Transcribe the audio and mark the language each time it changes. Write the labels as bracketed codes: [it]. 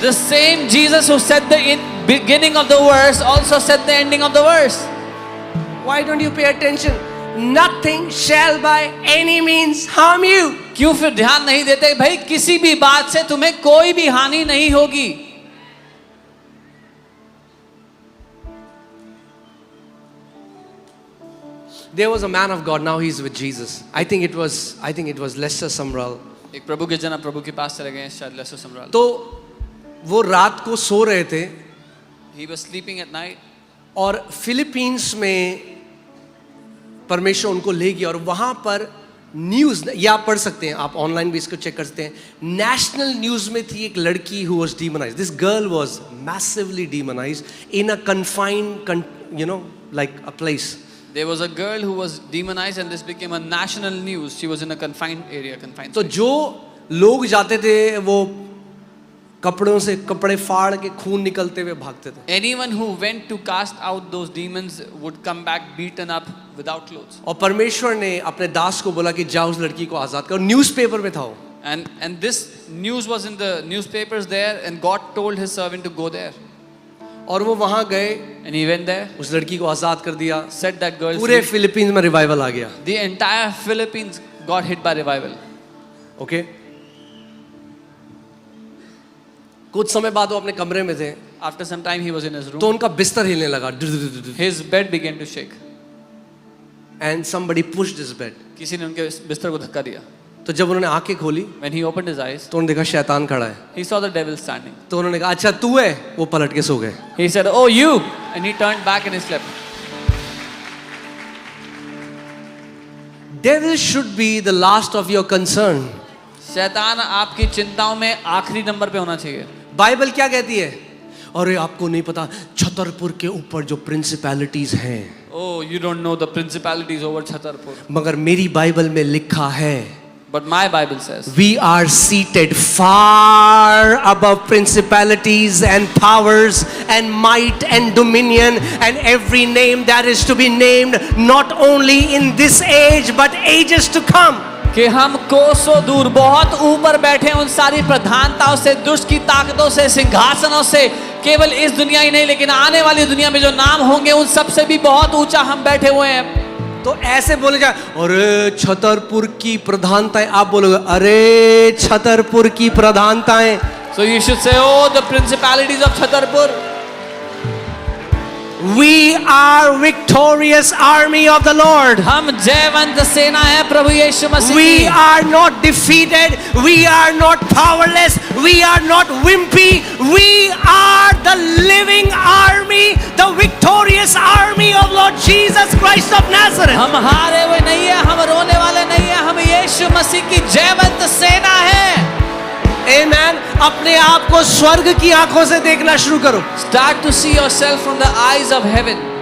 [en] The same Jesus who said the beginning of the verse also said the ending of the verse. Why don't you pay attention? Nothing shall by any means harm you. [hi] क्यों फिर ध्यान नहीं देते? भाई किसी भी बात से तुम्हें कोई भी हानि नहीं होगी. [en] There was a man of God, now he's with Jesus. I think it was Lester Sumrall. [hi] एक प्रभु के जन प्रभु के पास चले गए, शायद लेसर सम्राल. तो वो रात को सो रहे थे. [en] He was sleeping at night. [hi] और फिलीपींस में परमेश्वर उनको ले गया, और वहां पर न्यूज, ये आप पढ़ सकते हैं, आप ऑनलाइन भी इसको चेक कर सकते हैं. नेशनल न्यूज में थी एक लड़की [en] who was demonized. This girl was massively demonized in a confined, like a place. There was a girl who was demonized, and this became a national news. She was in a confined area, confined. [hi] तो जो लोग जाते थे वो कपड़ों से कपड़े फाड़ के खून निकलते हुए भागते थे. [en] Anyone who went to cast out those demons would come back beaten up without clothes. [hi] और परमेश्वर ने अपने दास को बोला कि जाओ उस लड़की को आजाद करो. न्यूज़पेपर में था वो. [en] And this news was in the newspapers there, and God told his servant to go there. [hi] और वो वहां गए, [en] And he went there, [hi] उस लड़की को आजाद कर दिया. [en] set that girl [hi] पूरे [en] free. [hi] फिलीपींस में रिवाइवल आ गया. [en] The entire Philippines got hit by revival. [hi] Okay. कुछ समय बाद वो अपने कमरे में थे. [en] After some time, he was in his room. [hi] तो उनका बिस्तर हिलने लगा. [en] His bed began to shake. And somebody pushed his bed. [hi] किसी ने उनके बिस्तर को धक्का दिया. तो जब उन्होंने आंखें खोली [en] When he opened his eyes, [hi] तो उन्होंने देखा शैतान खड़ा है. [en] he saw the devil standing. [hi] तो उन्होंने कहा, अच्छा तू है. वो पलट के सो गए. [en] He said, "Oh, you!" And he turned back and he slept. Devil should be the last of your concern. [hi] शैतान आपकी चिंताओं में आखिरी नंबर पे होना चाहिए। बाइबल क्या कहती है? अरे आपको नहीं पता, छतरपुर के ऊपर जो प्रिंसिपैलिटीज हैं, [en] Oh, you don't know the principalities over Chhatarpur. [hi] मगर मेरी बाइबल में लिखा है [en] But my Bible says, we are seated far above principalities and powers and might and dominion and every name that is to be named, not only in this age but ages to come. [hi] कि हम कोसों दूर बहुत ऊपर बैठे हैं उन सारी प्रधानताओं से, दुष्ट की ताकतों से, सिंहासनों से, केवल इस दुनिया ही नहीं लेकिन आने वाली दुनिया में जो नाम होंगे उन सबसे भी बहुत ऊंचा हम बैठे हुए हैं। तो ऐसे बोले जाए, अरे छतरपुर की प्रधानताएं, आप बोलोगे अरे छतरपुर की प्रधानताएं। [en] So you should say, oh, the principalities of Chhatarpur. We are victorious army of the Lord. [hi] हम जयवंत सेना है प्रभु यीशु मसीह [en] We [hi] की। [en] are not defeated. We are not powerless. We are not wimpy. We are the living army, the victorious army of Lord Jesus Christ of Nazareth. [hi] हम हारे हुए नहीं है, हम रोने वाले नहीं है, हम यीशु मसीह की जयवंत सेना है। [en] Amen. [hi] अपने आप को स्वर्ग की आंखों से देखना शुरू करो। [en] Start to see yourself from the eyes of heaven.